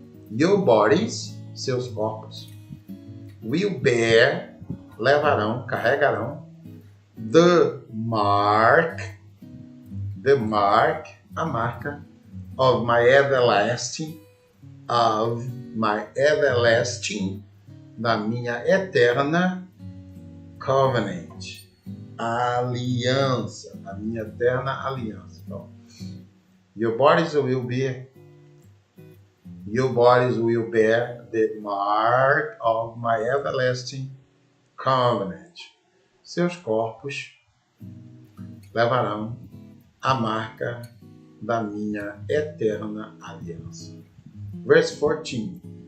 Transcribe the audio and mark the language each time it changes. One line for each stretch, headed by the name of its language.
English: Your bodies,
Portuguese: seus corpos,
English: will bear,
Portuguese: levarão, carregarão,
English: the mark,
Portuguese: a marca,
English: of my everlasting,
Portuguese: da minha eterna
English: covenant,
Portuguese: aliança, da minha eterna aliança.
English: Então, your bodies will bear the mark of my everlasting covenant.
Portuguese: Seus corpos levarão a marca da minha eterna aliança.
English: Verse 14.